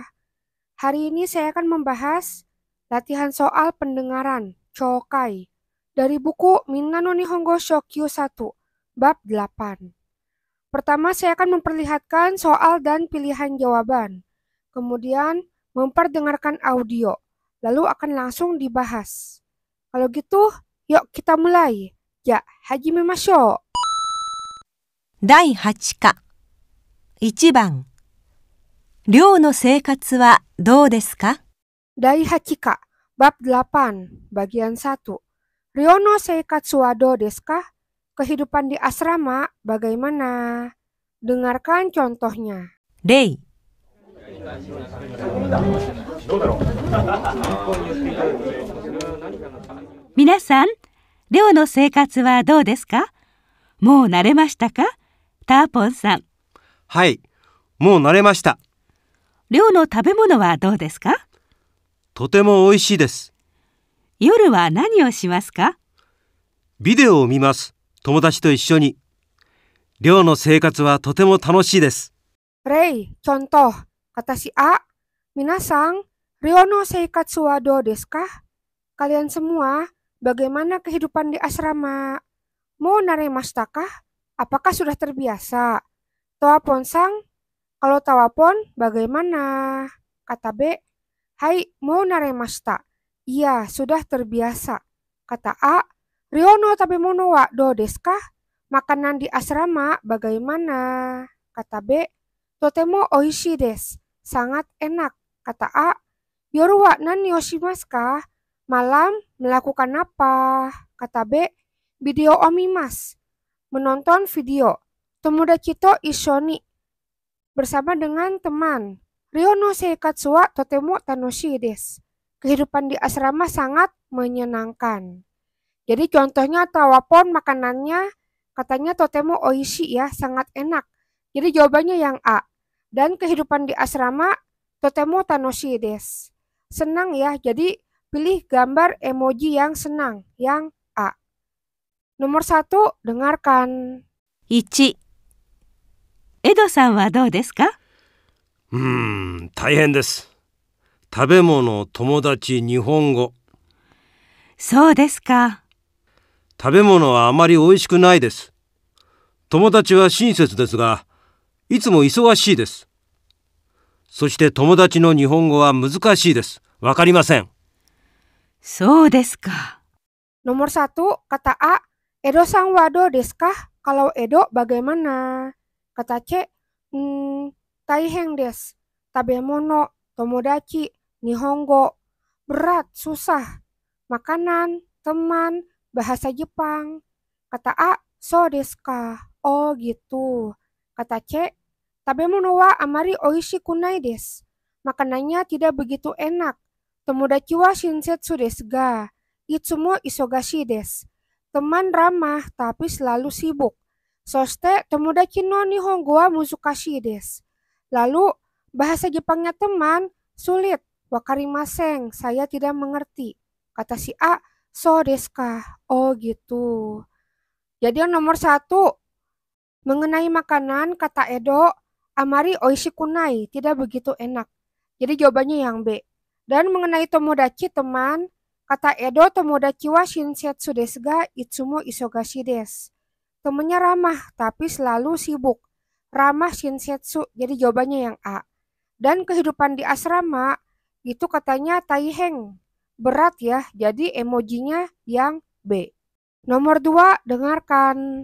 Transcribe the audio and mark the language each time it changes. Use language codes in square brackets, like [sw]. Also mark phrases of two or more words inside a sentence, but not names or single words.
[id] Hari ini saya akan membahas latihan soal pendengaran, Chokai, dari buku Minna no Nihongo Shokyu 1, bab 8. Pertama saya akan memperlihatkan soal dan pilihan jawaban. Kemudian memperdengarkan audio, lalu akan langsung dibahas. Kalau gitu, yuk kita mulai. Ya, hajimemashou. [ja] 第8課1番寮の生活はどうですか第八課, [id] bab 8, bagian 1. [ja] 寮の生活はどうですか? [id] Kehidupan di asrama bagaimana? Dengarkan contohnya. [ja] 例皆さん、寮の生活はどうですか？もう慣れましたか？ターポンさん。はい、もう慣れました。寮の食べ物はどうですか？とても美味しいです。夜は何をしますか？ビデオを見ます。友達と一緒に。寮の生活はとても楽しいです。 [id] Rei, contoh. Kata si A, [ja] 皆さん、寮の生活はどうですか? [id] Kalian semua, bagaimana kehidupan di asrama? [ja] もう慣れましたか? [id] Apakah sudah terbiasa? Toapon-sang, kalau Tawapon, bagaimana? [ja] Kata B, はい、もう慣れました. [id] Iya, sudah terbiasa. [ja] Kata A, 寮の食べ物はどうですか? [id] Makanan di asrama bagaimana? [ja] Kata B, とても美味しいです. [id] Sangat enak. [ja] Kata A, 夜は何をしますか? [id] Malam melakukan apa? Kata B, [ja] ビデオを見ます. [id] Menonton video. [ja] 友達と一緒に. [id] Bersama dengan teman. [ja] 寮の生活はとても楽しいです. [id] Kehidupan di asrama sangat menyenangkan. Jadi contohnya Tawapon makanannya katanya [ja] とても美味しい [id] ya, sangat enak. Jadi jawabannya yang A. Dan kehidupan di asrama [ja] とても楽しいです. [id] Senang ya, jadi pilih gambar emoji yang senang, yang A. Nomor 1, dengarkan. [ja] 1 エドさんはどうですか？大変です。食べ物、友達、日本語。そうですか。食べ物はあまり美味しくないです。友達は親切ですが、いつも忙しいです。そして友達の日本語は難しいです。わかりません。そうですか。 [id] Nomor 1, kata A, [ja] エドさんはどうですか? [id] Kalau Edo bagaimana? Kata C, [ja] 大変です. 食べ物、友達、日本語. [id] Berat, susah. Makanan, teman, bahasa Jepang. [ja] Kata A, そうですか? [id] Oh gitu. [ja] Kata C, 食べ物はあまり美味しくないです. [id] Makanannya tidak begitu enak. [ja] 友達は親切ですが。いつも忙しいです. [id] Teman ramah tapi selalu sibuk. [ja] そして友達の日本語は難しいです. [id] Lalu bahasa Jepangnya teman sulit. Wakarimasen, saya tidak mengerti. Kata si A, [ja] そうですか? [id] Oh gitu. Jadi yang nomor 1, mengenai makanan kata Edo, [ja] あまり美味しくない, [id] tidak begitu enak. Jadi jawabannya yang B. Dan mengenai tomodachi teman, kata Edo [ja] 友達は親切ですがいつも忙しいです. [id] Temannya ramah tapi selalu sibuk. Ramah shinsetsu, jadi jawabannya yang A. Dan kehidupan di asrama itu katanya taihen. Berat ya, jadi emojinya yang B. Nomor 2, dengarkan.